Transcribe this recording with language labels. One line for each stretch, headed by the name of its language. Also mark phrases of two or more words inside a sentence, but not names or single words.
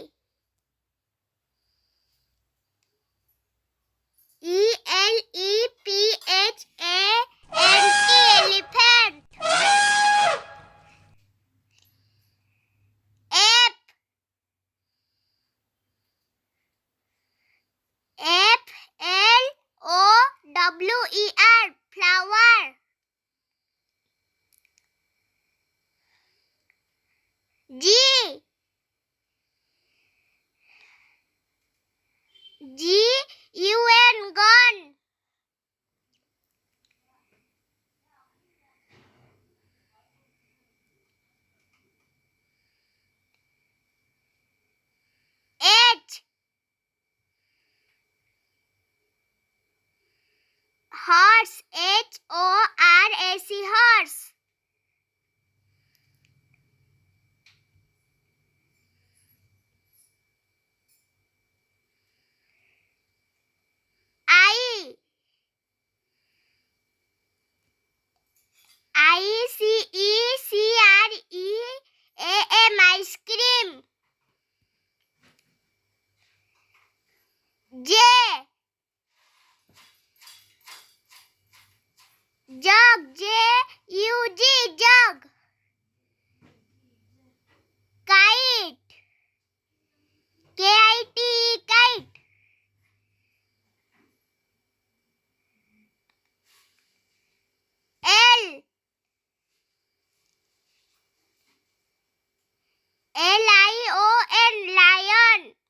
English: E-L-E-P-H-A-N-T, elephant. F. F-L-O-W-E-R, flower. G. G-U-N, gun. H. Horse, H-O-R-S-E, horse. I. I-C-E-C-R-E-A-M, ice cream. J. Jug, J-U-G, jug. Kite, K-I-T-E, kite. L. L-I-O-N, lion.